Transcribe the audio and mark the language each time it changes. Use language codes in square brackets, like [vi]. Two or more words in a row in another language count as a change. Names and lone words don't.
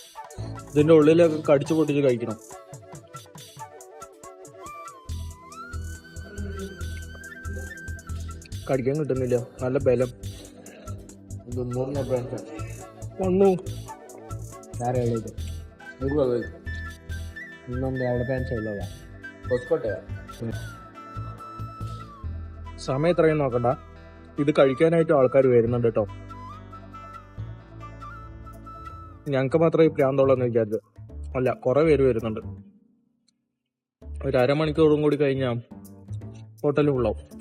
[ml] ഇതിന്റെ ഉള്ളിലൊക്കെ കടിച്ചു പൊട്ടിച്ച് കഴിക്കണം. കടിക്കാൻ കിട്ടുന്നില്ല, നല്ല ബലം. [kn] ಇದು 300 ಬ್ರಾಂಚ್ [ml] വന്നു. [kn] ಯಾರು ಹೇಳಿದ್ದು? ಇನ್ನೊಂದು 2 ಬ್ರಾಂಚ್ ಇಲ್ಲವ ಹೊಸಕೋಟೆ. [ml] സമയം എത്രയും നോക്കണ്ട, ഇത് കഴിക്കാനായിട്ട് ആൾക്കാർ വരുന്നുണ്ട് കേട്ടോ. ഞങ്ങൾക്ക് മാത്രമേ ഈ പ്രാന്തമുള്ളെന്ന് വിചാരിച്ചു. അല്ല, കുറെ പേര് വരുന്നുണ്ട്. ഒരു അരമണിക്കൂറും കൂടി കഴിഞ്ഞാൽ ഹോട്ടൽ ഫുള്ളാവും.